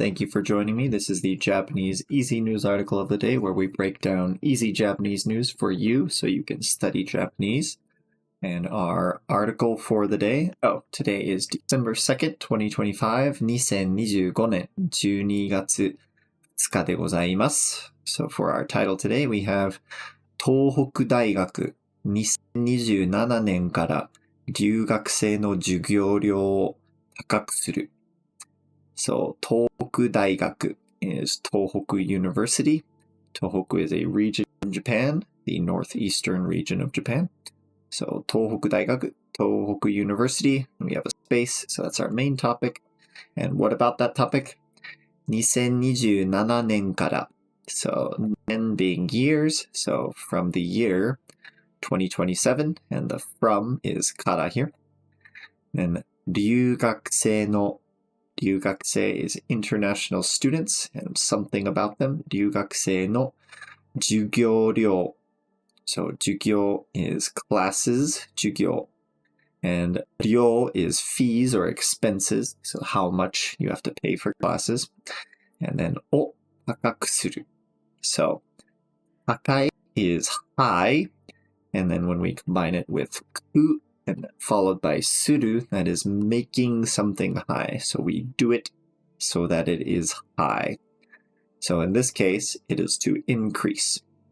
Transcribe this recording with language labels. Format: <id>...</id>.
<en>Thank you for joining me. This is the Japanese Easy News article of the day where we break down easy Japanese news for you so you can study Japanese. And our article for the day, today is December 2nd, 2025,</en> <ja>2025年12月2日でございます。</ja> <en>So for our title today, we have</en> <ja>東北大学2027年から留学生の授業料を高くする。</ja> <en>So, 東北大学 is Tohoku University. Tohoku is a region of Japan, the northeastern region of Japan. So, 東北大学, Tohoku University. We have a space, so that's our main topic. And what about that topic?</en> <ja>2027年から.</ja> <en>So, 年 being years. So, from the year 2027, and the from is から here. Then,</en> <ja>留学生の留学生</ja> <en>is international students and something about them.</en> <ja>留学生の授業料.</ja> <en>So 授業 is classes, 授業. And 料 is fees or expenses. So how much you have to pay for classes. And then</en> <ja>を高くする.</ja> <en>So 高い is high. And then when we combine it with く and followed by suru, that is making something high. So we do it so that it is high. So in this case, it is to increase.</en>